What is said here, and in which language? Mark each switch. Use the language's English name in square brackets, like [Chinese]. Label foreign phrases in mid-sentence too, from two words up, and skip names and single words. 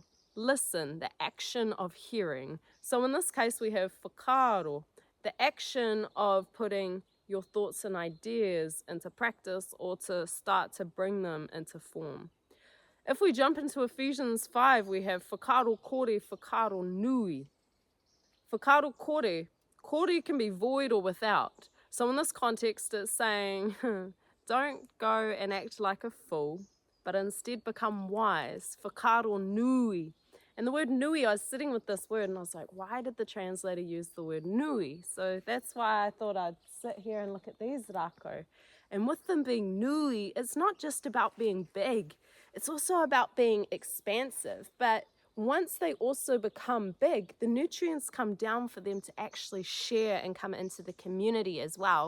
[English] Listen, the action of hearing. So in this case we have whakaaro, the action of putting your thoughts and ideas into practice, or to start to bring them into form. If we jump into Ephesians 5, we have [Māori] whakaaro kore, whakaaro nui. Whakaaro kore [English] can be void or without. So in this context it's saying, don't go and act like a fool, but instead become wise. [Māori] Whakaaro nui. [English] And the word nui, I was sitting with this word and I was like, why did the translator use the word nui? So that's why I thought I'd sit here and look at these rākau. And with them being nui, it's not just about being big. It's also about being expansive. But once they also become big, the nutrients come down for them to actually share and come into the community as well.